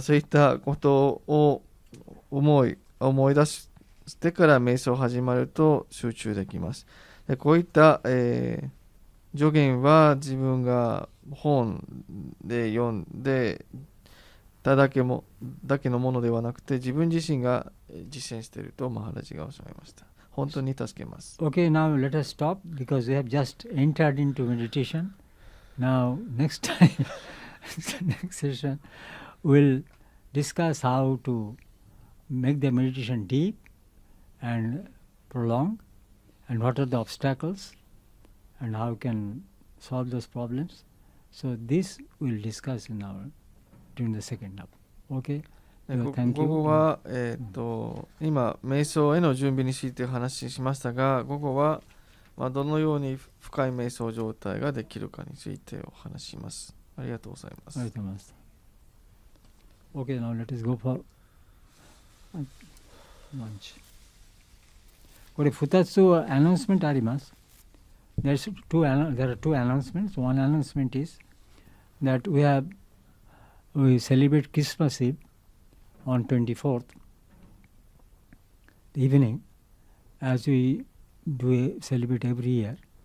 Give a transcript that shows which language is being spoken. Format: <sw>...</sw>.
<ja>そういったことを思い出してから瞑想始まると集中できます。でこういった、助言は自分が本で読んでただけのものではなくて自分自身が実践しているとマハラジがおっしゃいました。本当に助けます。</ja> <en>Okay, now let us stop because we have just entered into meditation. Now next time, next session, we'll discuss how to make the meditation deep and prolong, and what are the obstacles, and how we can solve those problems. So this we'll discuss during the second half. Okay?</en> <ja>午後は、今瞑想への準備についてお話ししましたが、午後は、どのように深い瞑想状態ができるかについてお話しします。ありがとうございます。ありがとうございます。</ja> <en>Okay, now let us go for lunch.</en> <ja>これ2つアナウンスメントあります。</ja> <en>There are two announcements. One announcement is that we celebrate Christmas Eve on 24th evening, as we do celebrate every year.</en>